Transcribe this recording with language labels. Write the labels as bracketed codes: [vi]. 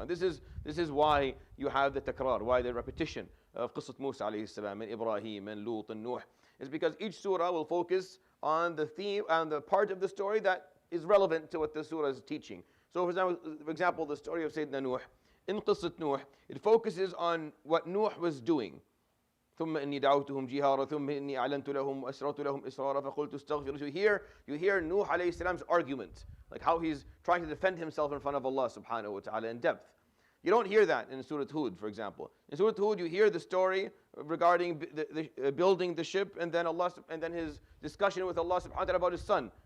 [en] And this is why you have the takrar, why the repetition of Qissat Musa alayhi salam and Ibrahim and Lut and Nuh, is because each surah will focus on the theme and the part of the story that is relevant to what the surah is teaching. So for example, the story of Sayyidina Nuh, in Qissat Nuh, it focuses on what Nuh was doing. [ar] ثم إني دعوتهم جهارا ثم إني أعلنت لهم وأسررت لهم إسرارا فقلت استغفروا. [en] So you hear Nuh alayhi salam's argument, like how he's trying to defend himself in front of Allah subhanahu wa ta'ala in depth. You don't hear that in Surah Hud, for example. In Surah Hud, you hear the story regarding the building the ship, and then his discussion with Allah subhanahu wa ta'ala about his son.